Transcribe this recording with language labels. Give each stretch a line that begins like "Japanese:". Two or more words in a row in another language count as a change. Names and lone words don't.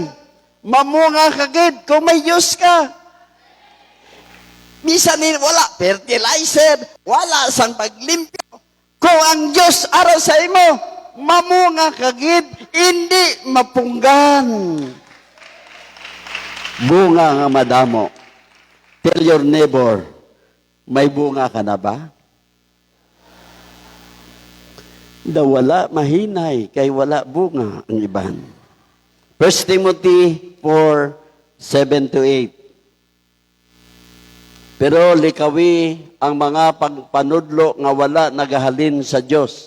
Hiligaynon: Mamunga kagid kung may Diyos ka. Bisan wala fertilizer, wala sang paglimpyo. Kung ang Diyos ara sa imo, mamunga kagid, hindi mapunggan. Bunga nga madamo.
English: Tell your neighbor,
Hiligaynon: may bunga ka na ba? Wala, mahinay, kay wala bunga ang iban. 1 Timothy 4:7-8. Pero likawi ang mga pagpanudlo nga wala nagahalin sa Dios.